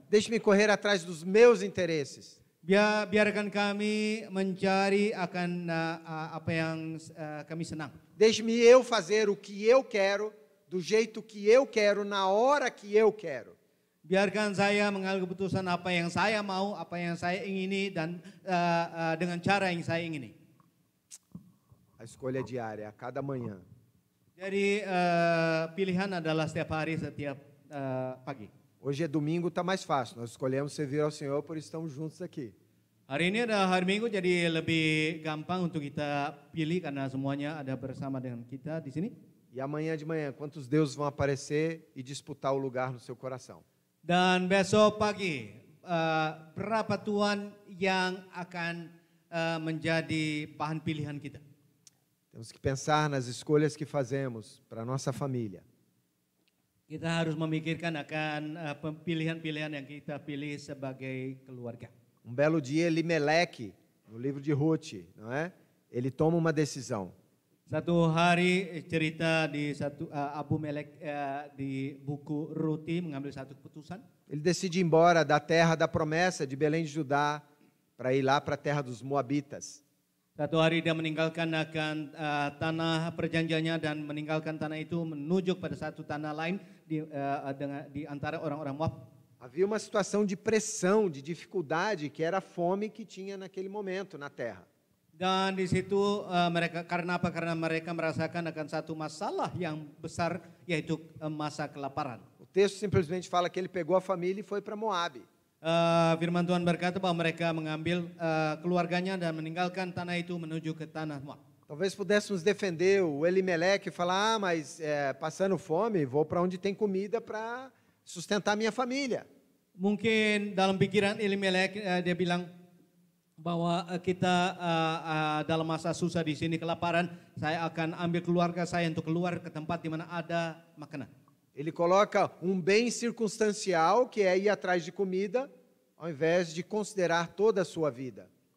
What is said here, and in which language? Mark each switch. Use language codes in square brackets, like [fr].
[pt] Deixe-me correr atrás dos meus interesses. [id] Biarkan kami mencari akan apa yang kami senang. [pt] Deixe-me eu fazer o que eu quero, do jeito que eu quero, na hora que eu quero. [id] Biarkan saya mengambil keputusan apa yang saya mau, apa yang saya ingini, dan dengan cara yang saya ingini. [pt] A escolha é diária, a cada manhã. [id] Jadi pilihan adalah setiap hari, setiap pagi. [pt] Hoje é domingo, está mais fácil. Nós escolhemos servir ao Senhor, por isso estamos juntos aqui. [id] Hari ini adalah hari Minggu, jadi lebih gampang untuk kita pilih karena semuanya ada bersama dengan kita di sini. [pt] E amanhã de manhã, quantos deuses vão aparecer e disputar o lugar no seu coração? [id] Dan besok pagi, berapa Tuhan yang akan menjadi bahan pilihan kita? [pt] Temos que pensar nas escolhas que fazemos para a nossa família. [id] Kita harus memikirkan akan pilihan-pilihan yang kita pilih sebagai keluarga. [pt] Um belo dia, Elimeleque, no livro de Ruth, não é? Ele toma uma decisão. [id] Satu hari cerita di Abu Melek di buku Ruti mengambil satu keputusan. [pt] Ele decide ir embora da terra da promessa de Belém de Judá para ir lá para a terra dos Moabitas. [id] Satu hari dia meninggalkan akan tanah perjanjiannya dan meninggalkan tanah itu menuju pada satu tanah lain di antara orang-orang Moab. [pt] Havia uma situação de pressão, de dificuldade, que era a fome que tinha naquele momento na terra. [id] Dan di situ mereka karena apa? Karena mereka merasakan akan satu masalah yang besar, yaitu masa kelaparan. [pt] O texto simplesmente fala que ele pegou a família e foi para Moabe. [id] Firman Tuhan berkata bahwa mereka mengambil keluarganya dan meninggalkan tanah itu menuju ke tanah Moab. [pt] Talvez pudéssemos defender o Elimeleque e falar, mas passando fome, vou para onde tem comida para sustentar minha família. [id] Mungkin dalam pikiran Elimelek dia bilang bahwa kita dalam masa susah di sini kelaparan, saya akan ambil keluarga saya untuk keluar ke tempat di mana ada makanan. [pt] Ele coloca um bem circunstancial, que é ir atrás de comida, ao invés de considerar toda a sua vida.